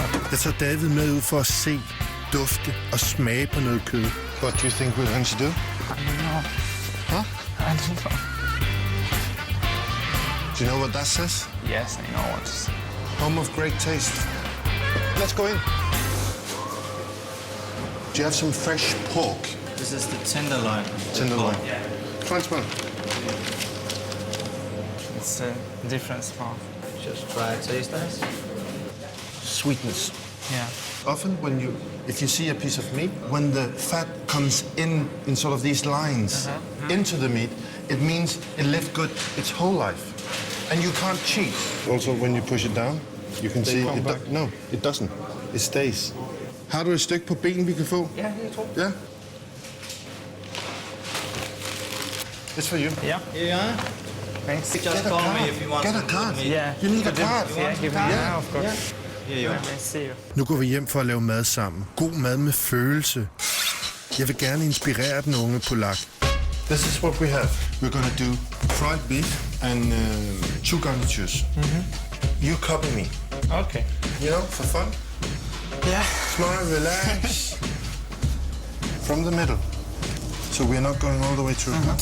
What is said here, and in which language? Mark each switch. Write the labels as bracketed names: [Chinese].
[Danish] Jeg tager David med ud for at se, dufte og smage på noget kød. [English] What do you think we're going to do? I don't know. Huh? I don't know. Do you know what that says? Yes, I know what to say. Home of great taste. Let's go in. Do you have some fresh pork? This is the tenderloin. Tenderloin. Yeah. Try and smell. It's a different smell. Just try it, taste nice. Sweetness. Yeah. Often if you see a piece of meat, when the fat comes in sort of these lines into the meat, it means it lived good its whole life. And you can't cheat. Also, when you push it down, you can see it no, it doesn't. It stays. [Danish] Har du et stykke på ben, vi kan få? Ja, jeg tror. Ja. [English] It's for you. Yeah. Yeah. Thanks. Just call me if you want Get a something card. from me. Yeah. You need a card. Yeah, give me Yeah. of course. Here you are. I see you. [Danish] Nu går vi hjem for at lave mad sammen. God mad med følelse. Jeg vil gerne inspirere den unge polak. [English] This is what we have. We're gonna do fried beef and 2 garnitures. You copy me. Okay. You know, for fun. Yeah. Smile, relax. From the middle. So we're not going all the way through.